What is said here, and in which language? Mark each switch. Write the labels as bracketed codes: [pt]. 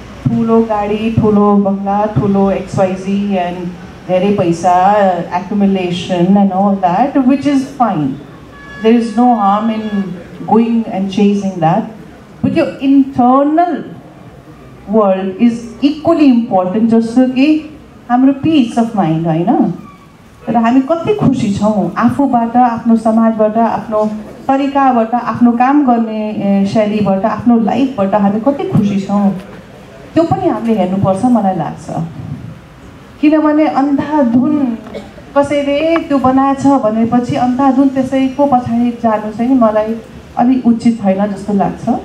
[ne] ठुलो गाडी, ठुलो बङ्गला, ठुलो XYZ एन्ड धेरै पैसा, [en] accumulation and all that, which is fine. There is no harm in going and chasing that. But your internal world is equally important, [ne] जस्तो कि हाम्रो [en] peace of mind, होइन? [ne] तर हामी कति खुसी छौँ आफूबाट, आफ्नो समाजबाट, आफ्नो तरिकाबाट, आफ्नो काम गर्ने शैलीबाट, आफ्नो लाइफबाट हामी कति खुसी छौँ त्यो पनि हामीले हेर्नुपर्छ मलाई लाग्छ। किनभने अन्धाधुन कसैले त्यो बनाएछ भनेपछि अन्धाधुन त्यसैको पछाडि जानु चाहिँ मलाई अलि उचित छैन जस्तो लाग्छ।